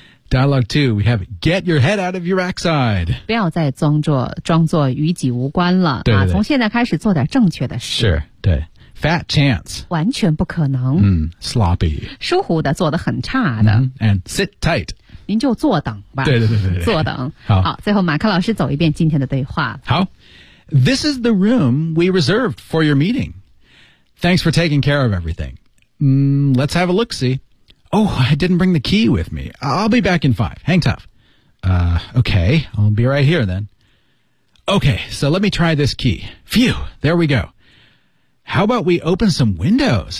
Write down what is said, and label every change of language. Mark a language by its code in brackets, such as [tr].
[en] Dialogue two, we have get your head out of your backside. [zh] 不要再装作与己无关了对对对啊！从现在开始做点正确的事。 [en] Sure, [zh] 对 [en] Fat chance. [zh] 完全不可能。 [en] Sloppy. [zh] 疏忽的，做得很差的。 [en] And sit tight. [zh] 您就坐等吧。对对对对对。坐等。好，最后马克老师走一遍今天的对话。好 [en] ，This is the room we reserved for your meeting. Thanks for taking care of everything. Let's have a look-see. Oh, I didn't bring the key with me. I'll be back in 5. Hang tough. Okay, I'll be right here then. Okay, so let me try this key. Phew, there we go. How about we open some windows?